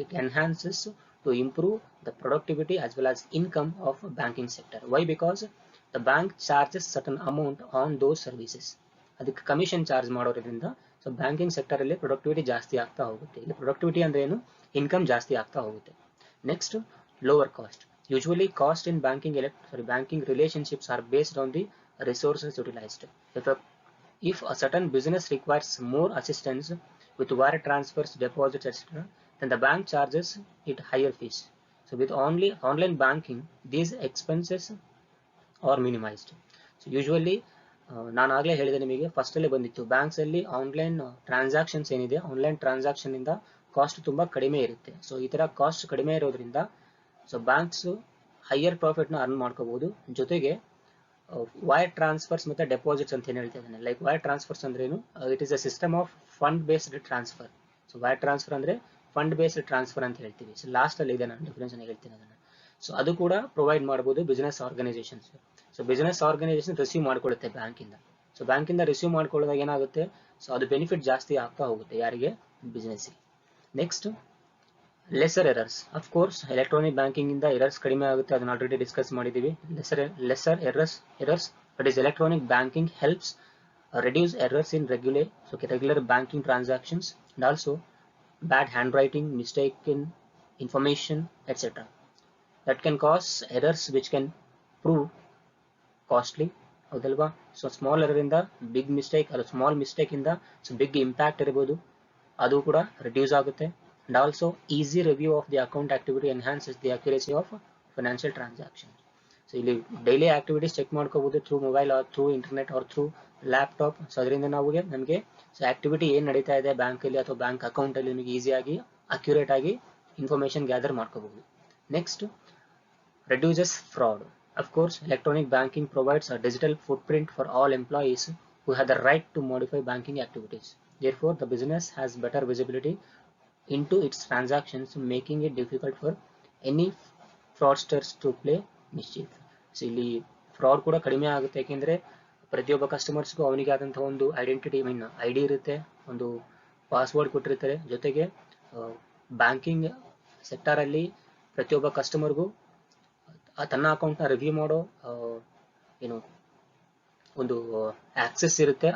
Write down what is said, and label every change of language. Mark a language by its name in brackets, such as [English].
[English] It enhances to improve the productivity as well as income of banking sector. Why? Because the bank charges certain amount on those services. [Kannada] ಅದಕ್ಕೆ commission charge ಮಾಡೋದ್ರಿಂದ so banking sector ಅಲ್ಲಿ productivity ಜಾಸ್ತಿ ಆಗ್ತಾ ಹೋಗುತ್ತೆ. ಇಲ್ಲಿ productivity ಅಂದ್ರೆ ಏನು, income ಜಾಸ್ತಿ ಆಗ್ತಾ ಹೋಗುತ್ತೆ. [English] Next, lower cost. Usually cost in banking relationships are based on the resources utilized. If a certain business requires more assistance with wire transfers, deposits, etc., then the bank charges it higher fees. So with only online banking, these expenses are minimized. [Kannada] So usually ನಾನು ಆಗಲೇ ಹೇಳಿದೆ ನಿಮಗೆ, first ಅಲ್ಲೇ ಬಂದಿತ್ತು, banks ಅಲ್ಲಿ online transactions ಏನಿದೆ, online transaction ಇಂದ cost ತುಂಬಾ ಕಡಿಮೆ ಇರುತ್ತೆ. ಸೊ ಈ ತರ ಕಾಸ್ಟ್ ಕಡಿಮೆ ಇರೋದ್ರಿಂದ ಸೊ ಬ್ಯಾಂಕ್ಸ್ ಹೈಯರ್ ಪ್ರಾಫಿಟ್ ನ ಅರ್ನ್ ಮಾಡ್ಕೋಬಹುದು. ಜೊತೆಗೆ ವೈರ್ ಟ್ರಾನ್ಸ್ಫರ್ಸ್ ಮತ್ತೆ ಡೆಪಾಸಿಟ್ಸ್ ಅಂತ ಏನ್ ಹೇಳ್ತಾ ಇದ್ದಾನೆ, ಲೈಕ್ ವೈರ್ ಟ್ರಾನ್ಸ್ಫರ್ಸ್ ಅಂದ್ರೆ ಏನು, [English] It is a system of fund based transfer. [Kannada] So wire transfer ಅಂದ್ರೆ ಫಂಡ್ ಬೇಸ್ಡ್ ಟ್ರಾನ್ಸ್ಫರ್ ಅಂತ ಹೇಳ್ತೀವಿ. ಸೊ ಲಾಸ್ಟ್ ಅಲ್ಲಿ ಇದೆ, ನಾನು ಡಿಫರೆನ್ಸ್ ಹೇಳ್ತೀನಿ ಅದನ್ನ. ಸೊ ಅದು ಕೂಡ ಪ್ರೊವೈಡ್ ಮಾಡಬಹುದು business organisations. So business organisation receive ಮಾಡ್ಕೊಳ್ಳುತ್ತೆ ಬ್ಯಾಂಕಿಂದ. ಸೊ ಬ್ಯಾಂಕಿಂದ ರಿಸೀವ್ ಮಾಡ್ಕೊಳ್ಳೋದಾಗ ಏನಾಗುತ್ತೆ, ಸೊ ಅದು ಬೆನಿಫಿಟ್ ಜಾಸ್ತಿ ಆಗ್ತಾ ಹೋಗುತ್ತೆ ಯಾರಿಗೆ, business. Next, lesser errors. Of course electronic banking ಇಂದ ಎರರ್ಸ್ ಕಡಿಮೆ ಆಗುತ್ತೆ, ಅದನ್ನ ಆಲ್ರೆಡಿ ಡಿಸ್ಕಸ್ ಮಾಡಿದೀವಿ. [English] Lesser errors but is electronic banking helps reduce errors in regular banking transactions, and also bad handwriting, mistaken information, etc. that can cause errors which can prove costly. [Kannada] ಹೌದಲ್ವಾ? So small error ಇಂದ big mistake, ಅದು small mistake ಇಂದ so big impact ಇರಬಹುದು, ಅದು ಕೂಡ reduce ಆಗುತ್ತೆ. And also easy review of the account activity enhances the accuracy of financial transactions. So ಇಲ್ಲಿ daily activities check ಮಾಡ್ಕೋಬಹುದು through mobile R through internet R through laptop. So ಅದರಿಂದ ನಮಗೆ so activity ಏನ್ ನಡೀತಾ ಇದೆ ಬ್ಯಾಂಕ್ ಅಲ್ಲಿ ಅಥವಾ ಬ್ಯಾಂಕ್ ಅಕೌಂಟ್ ಅಲ್ಲಿ ನಿಮಗೆ ಈಸಿಯಾಗಿ ಅಕ್ಯುರೇಟ್ ಆಗಿ ಇನ್ಫಾರ್ಮೇಶನ್ ಗ್ಯಾದರ್ ಮಾಡ್ಕೋಬಹುದು. [English] Next, reduces fraud. Of course, electronic banking provides a digital footprint for all employees who have the right to modify banking activities. Therefore, the business has better visibility into its transactions, making it difficult for any fraudsters to play mischief. [Kannada] So ಇಲ್ಲಿ fraud ಕೂಡ ಕಡಿಮೆ ಆಗುತ್ತೆ, ಯಾಕೆಂದ್ರೆ ಪ್ರತಿಯೊಬ್ಬ ಕಸ್ಟಮರ್ಸ್ಗೂ ಅವನಿಗೆ ಆದಂತಹ ಒಂದು identity ID ಇರುತ್ತೆ, ಒಂದು ಪಾಸ್ವರ್ಡ್ ಕೊಟ್ಟಿರ್ತಾರೆ. ಜೊತೆಗೆ ಬ್ಯಾಂಕಿಂಗ್ ಸೆಕ್ಟರ್ ಅಲ್ಲಿ ಪ್ರತಿಯೊಬ್ಬ ಕಸ್ಟಮರ್ಗೂ ತನ್ನ ಅಕೌಂಟ್ ನ ರಿವ್ಯೂ ಮಾಡೋ ಏನು ಒಂದು ಆಕ್ಸೆಸ್ ಇರುತ್ತೆ.